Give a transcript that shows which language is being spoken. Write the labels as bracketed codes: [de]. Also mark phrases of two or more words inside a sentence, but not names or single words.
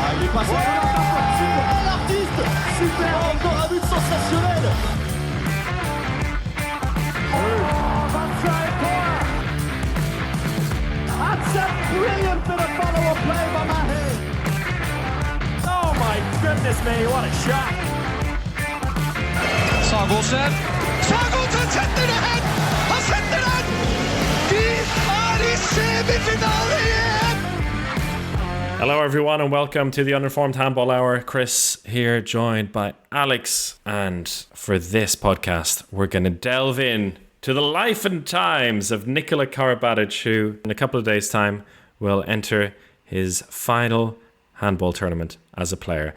[fr] passe super, l'artiste, super, encore un but sensationnel. [en] That's a brilliant bit of follow-up play by Mahe. Oh my goodness me, what a shot. [no] Sagosen setter det hen! Han setter den! De er i semifinale igjen! [en] Hello everyone and welcome to the Uninformed Handball Hour. Chris here, joined by Alex. And for this podcast, we're going to delve in to the life and times of Nikola Karabatic, who in a couple of days' time will enter his final handball tournament as a player.